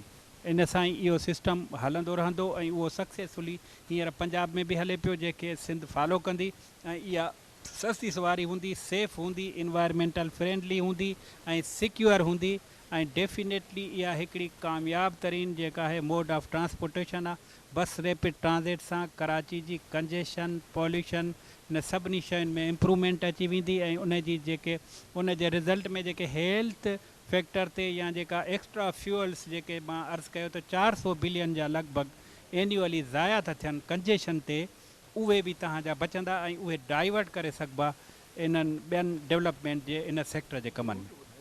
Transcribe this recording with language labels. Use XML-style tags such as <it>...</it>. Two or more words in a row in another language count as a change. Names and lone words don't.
<sd>इन सां ई इहो सिस्टम हलंदो रहंदो ऐं उहो सक्सेसफुली हींअर पंजाब में बि हले पियो जेके सिंध फॉलो कंदी ऐं इहा सस्ती सवारी हूंदी, सेफ़ हूंदी,</sd> <en>environmental friendly</en> <sd>हूंदी ऐं सिक्योर हूंदी ऐं डेफिनेटली इहा हिकिड़ी कामयाबु तरीन जेका आहे</sd> <en>mode of transportation</en> <sd>आहे।</sd> <en>bus rapid transit</en> <sd>सां कराची जी कंजेशन, पॉल्यूशन इन सभिनी शयुनि में इम्प्रूवमेंट अची वेंदी ऐं उन जी जेके उन जे रिज़ल्ट में जेके</sd> <en>health factor</en> <sd>ते या जेका</sd> <en>extra fuels</en> <sd>जेके मां अर्ज़ु कयो त 400 बिलियन जा लॻभॻि एन्युअली ज़ाया था थियनि कंजेशन ते, उहे बि तव्हांजा बचंदा ऐं उहे डाइवर्ट करे सघिबा इन्हनि ॿियनि डेवलपमेंट जे इन सेक्टर जे कमनि में।</sd>